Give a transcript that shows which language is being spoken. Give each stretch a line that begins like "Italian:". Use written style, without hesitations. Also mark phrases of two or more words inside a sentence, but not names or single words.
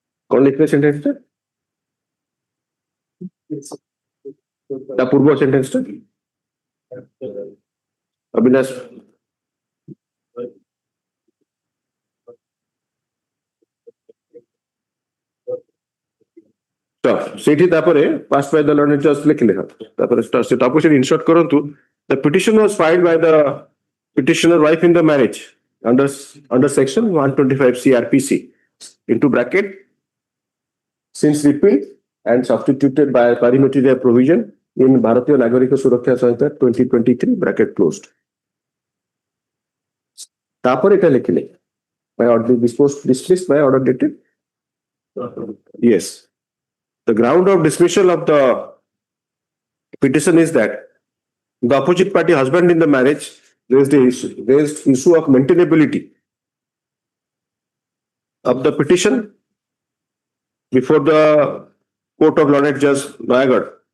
Odia: କିଏ ଲେଖିଲେ ସେଣ୍ଟେନ୍ସ ଟା ତା ପୂର୍ବ ସେଣ୍ଟେନ୍ସ ଟା ଅବିନାଶ ତ ସେଠି ତାପରେ
English: passed by the learned judge
Odia: ଲେଖିଲେ ହା ତାପରେ ସେ ତାପରେ ସେ insert କରନ୍ତୁ
English: the petition was filed by the petitioner wife in the marriage under section 125 CRPC into bracket since repealed and substituted by parliamentary provision in Bharatiya Nagarika Suraksha Sanhita 2023 bracket closed.
Odia: ତାପରେ ଏଟା ଲେଖିଲେ
English: by order dismissed by order dated. Yes. The ground of dismissal of the petition is that the opposite party husband in the marriage raised issue of maintainability of the petition before the Court of Learned Judge Noyagarh.